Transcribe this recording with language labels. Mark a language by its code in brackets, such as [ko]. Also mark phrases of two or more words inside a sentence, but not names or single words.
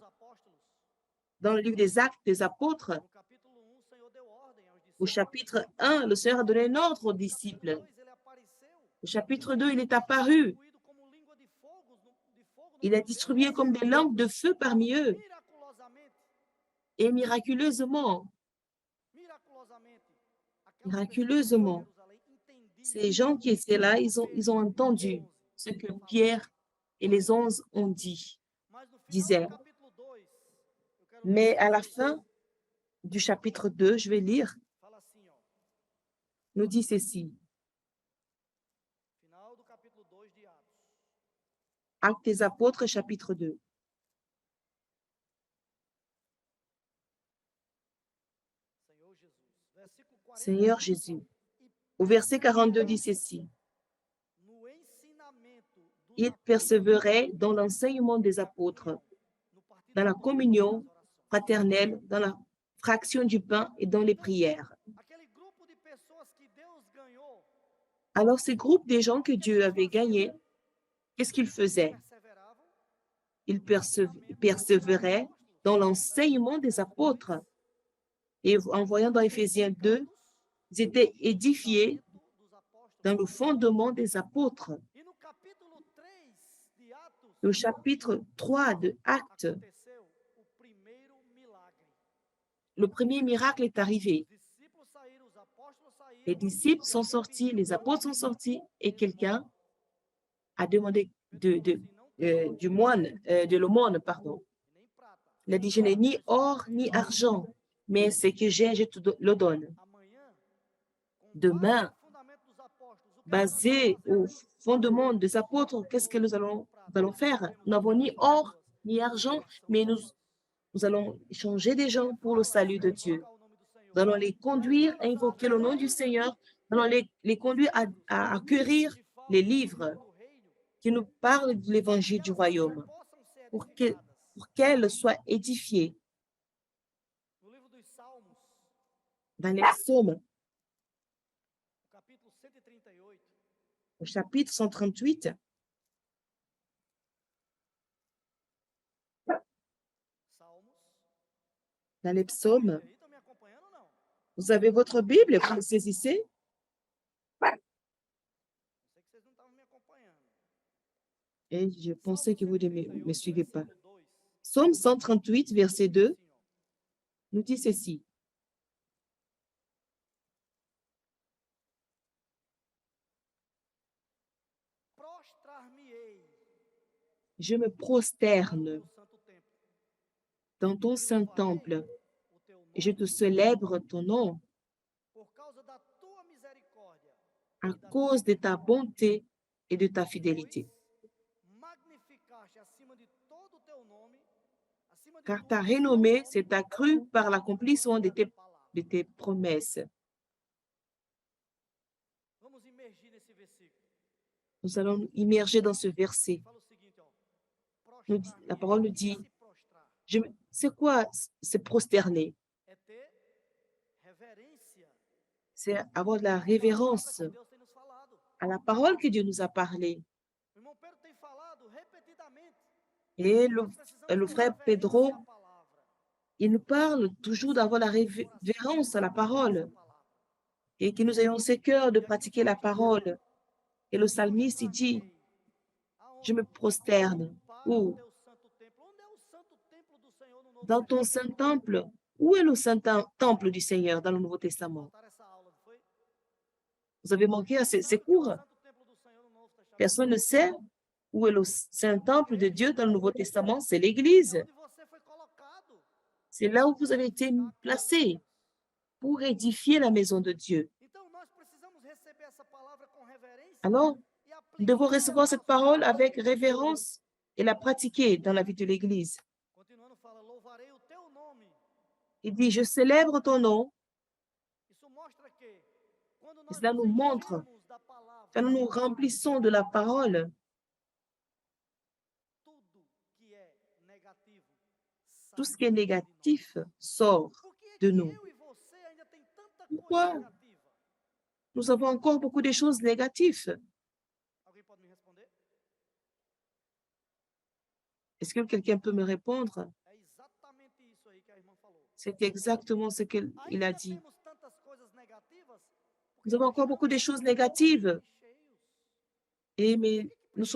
[pt] Dos apóstolos, [fr] Dans le livre des Actes des Apôtres, [pt] no capítulo 1, o Senhor deu ordem aos [fr] au [pt] discípulos. [fr] chapitre 1, le Seigneur a donné un ordre aux [pt] No [fr] disciples. [pt] capítulo 2, ele apareceu, [fr] Au chapitre 2, il est apparu. [pt] distribuído como língua de fogo no [fr] Il est [pt] meio deles, [fr] distribué comme des langues de feu parmi eux. [pt] miraculosamente, [fr] Et miraculeusement, [pt] miraculosamente, aquelas [fr] miraculeusement, [pt] pessoas de Jerusalém entendiam [fr] ces gens qui étaient là, ils ont entendu ce que Pierre et les 11 ont dit, [pt] Mas no final [fr] disaient. [pt] do capítulo 2, eu quero [fr] Mais [pt] ler [fr] à la [pt] vocês, [fr] fin du chapitre 2, je vais lire, [pt] fala assim, ó, [fr] nous dit ceci. [pt] final do capítulo 2 de Atos. [fr] Actes des Apôtres, chapitre 2. [pt] Senhor Jesus. Versículo 40. [fr] Seigneur Jésus. [pt] E [fr] Au verset 42 dit ceci. [pt] no ensinamento dos [fr] Ils persévéraient dans l'enseignement des apôtres, [pt] no partido [fr] dans la [pt] do pão, [fr] communion [pt] nas orações. [fr] fraternelle, dans la fraction du pain et dans les prières. [pt] Aquele grupo de pessoas que Deus ganhou, [fr] Alors, ces groupes des gens que [pt] o que [fr] Dieu [pt] eles [fr] avait [pt] faziam? [fr] gagnés, qu'est-ce qu'ils faisaient? [pt] Perseveravam [fr] Ils persévéraient dans l'enseignement des apôtres. Et en voyant dans Éphésiens 2, ils étaient édifiés [pt] dos apóstolos. [fr] dans le fondement des apôtres. [pt] E no capítulo 3 de Atos, [fr] Le chapitre 3 de Actes, [pt] aconteceu o primeiro milagre. [fr] le premier miracle est arrivé. [pt] Os discípulos saíram, os apóstolos saíram. [fr] Les disciples sont sortis, les apôtres sont sortis, et quelqu'un a demandé du moine, de l'aumône, pardon. [pt] Nem prata. [fr] Il a dit, je n'ai ni or ni argent, mais ce que j'ai, je te le donne. [pt] Amanhã, com [fr] Demain, [pt] base no fundamento dos apóstolos, o que [fr] basé au fondement des apôtres, qu'est-ce que nous allons faire? Nous n'avons ni or ni argent, mais nous allons changer des gens pour le salut de Dieu. [pt] invocar o nome do Senhor? [fr] Nous allons les conduire à invoquer le nom du Seigneur. Nous allons les conduire à acquérir [pt] De fato, [fr] les [pt] o [fr] livres [pt] livro do reino, [fr] qui nous parlent de l'évangile du [pt] elas [fr] royaume [pt] possam ser [fr] pour [pt] edificadas. [fr] qu'elles soient édifiées. [pt] No livro dos Salmos, [fr] Dans les psaumes, [pt] no capítulo 138, [fr] au chapitre 138, [pt] Salmos. [fr] dans les psaumes, [pt] Aí, estão me acompanhando ou não? [fr] vous avez votre Bible, vous le saisissez? [pt] Eu sei que vocês não estavam me acompanhando. [fr] Et je pensais que vous ne me suivez pas. [pt] Versículo 2, [fr] Psaume 138, verset 2, [pt] assim, ó. [fr] nous dit ceci. [pt] Prostrar-me-ei [fr] Je me [pt] no [fr] prosterne [pt] teu santo templo. [fr] dans ton saint temple [pt] O teu [fr] et je [pt] nome [fr] te célèbre ton nom [pt] por causa da tua misericórdia, [fr] à cause de ta bonté et de ta [pt] pois [fr] fidélité. [pt] magnificaste acima de todo o teu nome, acima de [fr] Car [pt] tudo [fr] ta [pt] o teu [fr] renommée [pt] nome, [fr] s'est accrue par l'accomplissement de [pt] da palavra. [fr] tes promesses. [pt] Vamos imergir nesse versículo. [fr] Nous allons nous immerger dans ce verset. [pt] Fala o seguinte, ó. [fr] La parole nous dit, [pt] Se prostrar [fr] c'est quoi se prosterner? [pt] é ter reverência [fr] C'est avoir de la [pt] à palavra [fr] révérence [pt] que Deus tem nos falado. [fr] à la parole que Dieu nous a parlé. [pt] O irmão Pedro tem falado repetidamente. [fr] Et [pt] Nós precisamos [fr] le [pt] ter [fr] frère [pt] reverência [fr] Pedro, [pt] à palavra. [fr] il nous parle toujours d'avoir la révérence à la parole et que nous ayons ce cœur de pratiquer la parole. Et le psalmiste, il dit, je me prosterne. Où? [pt] Para o teu santo templo. Onde é o santo templo do Senhor no Novo [fr] Dans ton saint temple. Où est le saint temple du Seigneur dans le Nouveau Testament? [pt] Faltaram essa aula, não foi? [fr] Vous avez manqué à ces [pt] Sabe o que é o [fr] cours? [pt] santo templo do Senhor no Novo Testamento? [fr] Personne ne sait où est le saint temple de Dieu dans le Nouveau Testament. C'est l'Église. [pt] É onde você foi colocado. [fr] C'est là où vous avez été placés pour édifier la maison de Dieu. [pt] Então nós precisamos receber essa palavra com reverência [fr] Alors, [pt] e [fr] nous devons [pt] aplicar [fr] recevoir cette parole avec révérence et la pratiquer dans la vie de l'Église. [pt] Continuando fala, louvarei o teu nome. [fr] Il dit, je célèbre ton nom. [pt] Isso mostra que quando [fr] Et [pt] nós [fr] cela nous [pt] nos [fr] montre, [pt] enchemos da palavra, [fr] quand nous nous remplissons de la parole, [pt] tudo que é negativo [fr] tout [pt] sai [fr] ce qui est [pt] de nós. [fr] négatif sort [pt] Por que é [fr] de [pt] que [fr] nous. [pt] eu e você ainda tem tanta [fr] Pourquoi? [pt] coisa negativa? [fr] Nous avons encore beaucoup de choses négatives. [pt] Alguém pode me responder? [fr] Est-ce que quelqu'un peut me répondre? [pt] É exatamente isso aí que a irmã falou. [fr] C'est exactement ce qu'il a [pt] Ainda [fr] dit. [pt] temos tantas coisas negativas porque [fr] Nous avons [pt] nós [fr] encore [pt] já [fr] beaucoup de choses [pt] somos [fr] négatives, [pt] cheios. [fr] mais nous sommes